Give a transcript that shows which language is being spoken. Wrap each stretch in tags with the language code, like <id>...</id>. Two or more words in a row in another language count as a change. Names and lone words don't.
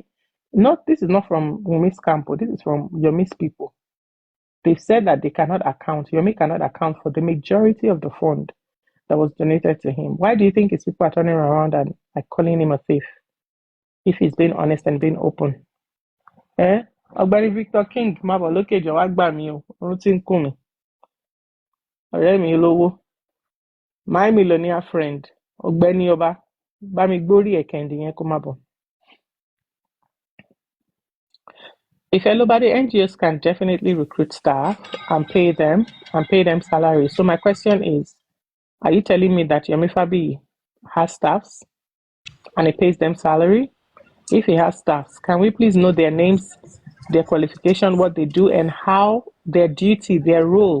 <en>This is not from Yomi's camp, this is from Yomi's people. They've said that Yomi cannot account for the majority of the fund that was donated to him. Why do you think his people are turning around and like calling him a thief if he's being honest and being open?</en> <yo>Ọ̀gbẹ́ni Victor King má bọ̀ lókè jọ̀ọ́ wá gbà mí o, orun tí ń kùn mí. Ọ̀rẹ́ mi lówó,</yo> <en>my millionaire friend,</en> <yo>Ọ̀gbẹ́ni Ọba, bá mi gbórí ẹ̀kẹ́ndì yẹn kó má bọ̀.</yo> <en>If anybody, NGOs can definitely recruit staff and pay them salaries. So my question is, are you telling me that Yomi Fabi has staffs and he pays them salary? If he has staffs, can we please know their names, their qualification, what they do, and how their duty, their role?</en>